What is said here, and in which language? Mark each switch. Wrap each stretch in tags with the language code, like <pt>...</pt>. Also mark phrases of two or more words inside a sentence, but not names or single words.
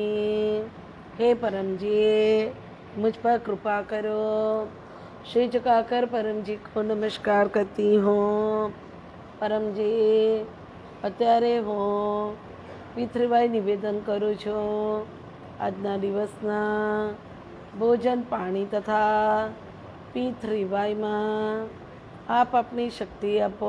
<hi>हे परमजी, मुझ पर कृपा करो. श्री झुकाकर परमजी को नमस्कार करती हूँ.</hi> <gu>परमजी, અત્યારે હું પિતૃભાઈ નિવેદન કરું છું. આજના દિવસના ભોજન પાણી તથા પિતૃભાઈમાં આપ આપની શક્તિ આપો.</gu>